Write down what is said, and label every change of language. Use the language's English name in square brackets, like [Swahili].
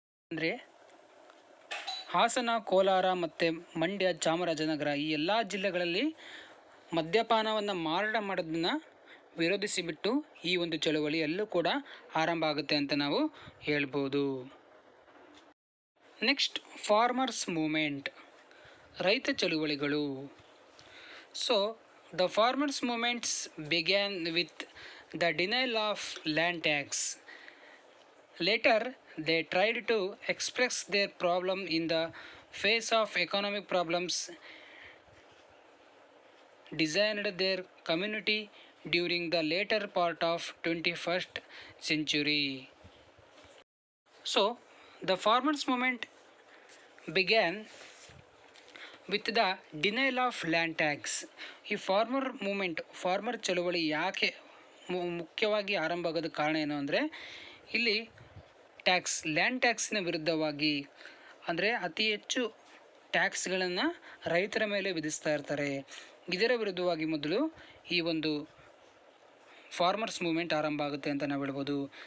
[Kannada] ಅಂದರೆ ಹಾಸನ, ಕೋಲಾರ ಮತ್ತು ಮಂಡ್ಯ, ಚಾಮರಾಜನಗರ ಈ ಎಲ್ಲ ಜಿಲ್ಲೆಗಳಲ್ಲಿ ಮದ್ಯಪಾನವನ್ನು ಮಾರಾಟ ಮಾಡೋದನ್ನು ವಿರೋಧಿಸಿಬಿಟ್ಟು ಈ ಒಂದು ಚಳುವಳಿ ಎಲ್ಲೂ ಕೂಡ ಆರಂಭ ಆಗುತ್ತೆ ಅಂತ ನಾವು ಹೇಳ್ಬೋದು. [English] next, farmers movement, [Kannada] ರೈತ ಚಳುವಳಿಗಳು. [English] So the farmers movements began with the denial of land tax. Later they tried to express their problem in the face of economic problems, designed their community during the later part of 21st century. So the farmers movement began with the denial of land tax. [Kannada] ಈ farmer ಚಳುವಳಿ ಯಾಕೆ ಮುಖ್ಯವಾಗಿ ಆರಂಭ ಆಗೋದು ಕಾರಣ ಏನು ಅಂದರೆ, ಇಲ್ಲಿ ಲ್ಯಾಂಡ್ ಟ್ಯಾಕ್ಸಿನ ವಿರುದ್ಧವಾಗಿ, ಅಂದರೆ ಅತಿ ಹೆಚ್ಚು ಟ್ಯಾಕ್ಸ್ಗಳನ್ನು ರೈತರ ಮೇಲೆ ವಿಧಿಸ್ತಾ ಇರ್ತಾರೆ. ಇದರ ವಿರುದ್ಧವಾಗಿ ಮೊದಲು ಈ ಒಂದು ಫಾರ್ಮರ್ಸ್ ಮೂವ್ಮೆಂಟ್ ಆರಂಭ ಆಗುತ್ತೆ ಅಂತ ನಾವು ಹೇಳ್ಬೋದು.